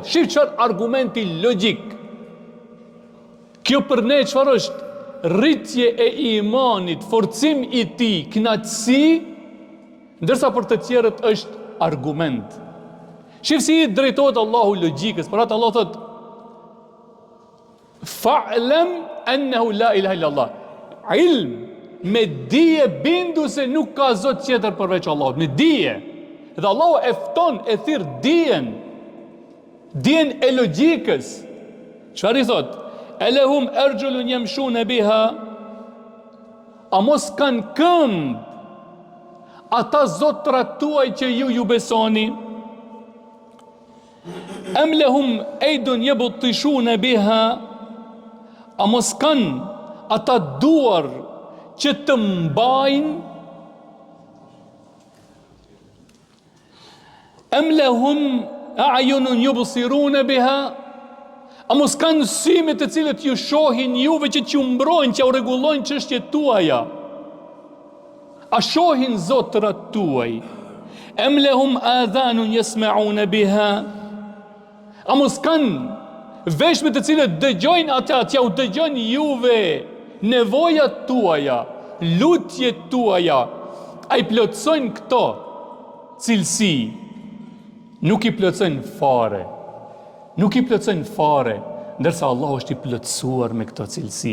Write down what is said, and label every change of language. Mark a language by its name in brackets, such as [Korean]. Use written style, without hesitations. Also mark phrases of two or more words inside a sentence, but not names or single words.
[Albanian] Shif çfarë argumenti logjik. Kjo për ne çfarë është? Rritje e imanit, forcim i tij, kënaqësi, ndërsa për të tjerët është argument. Shif si i drejtohet Allahu logjikës. Për atë Allah thot: [Arabic] فاعلم أنه لا إله إلا الله. [Albanian] Ilm, me dije bindu se nuk ka zot tjetër përveç Allahut, me dije. Dhe Allahu e fton, e thirr dijen e logjikës. Çfarë i thot? [Arabic] ألهم أرجل يمشون بها. [Albanian] A mos kanë këmbë ata zotrat tuaj që ju besoni? [Arabic] أم لهم أيد يبطشون بها. [Albanian] A mos kanë ata duar që të mbajnë? [Arabic] أم لهم أعين يبصرون بها. [Albanian] A mos kanë syme të cilët ju shohin juve që ju mbrojnë, që u rregullojnë çështjet tuaja? A shohin zotrat tuaj? [Arabic] أم لهم آذان يسمعون بها. [Albanian] A mos kanë veshme të cilët dëgjojnë ata, që u dëgjojnë juve nevojat tuaja, lutjet tuaja? A i plotësojnë këto cilësi? Nuk i plotësojnë fare. Nuk i plotësojnë fare, ndërsa Allah është i plotësuar me këto cilësi.